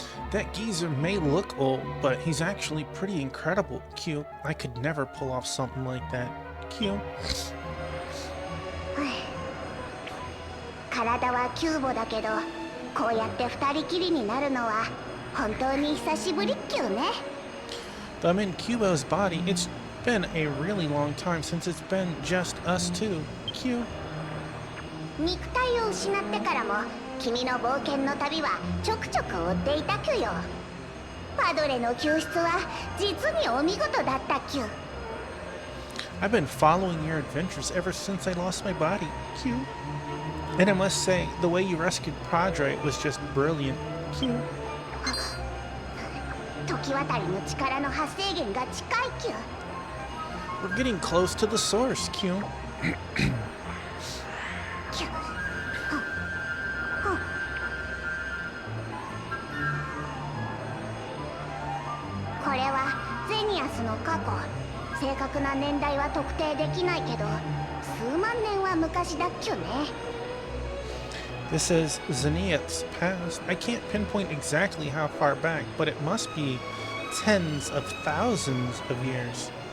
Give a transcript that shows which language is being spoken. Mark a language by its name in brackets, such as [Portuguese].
[English] That geezer may look old, but he's actually pretty incredible. Q. I could never pull off something like that. Q. [Japanese] 体はキューボだけど、こうやって二人きりになるのは本当に久しぶりっきゅね。 [English] Though I'm in Cubo's body, it's been a really long time since it's been just us two. Q. [Japanese] 肉体を失ってからも君の冒険の旅はちょくちょく追っていたきゅよ。パドレの救出は実にお見事だったきゅ。 [English] I've been following your adventures ever since I lost my body. Q. And I must say, the way you rescued Padre was just brilliant. Q. [Japanese] 時渡りの力の発生源が近いきゅ。 [English] We're getting close to the source, Q. きゅ。 [Japanese] これはゼニアスの過去。正確な年代は特定できないけど、数万年は昔だっきゅね。 [English] This is Zenith's past. I can't pinpoint exactly how far back, but it must be tens of thousands of years.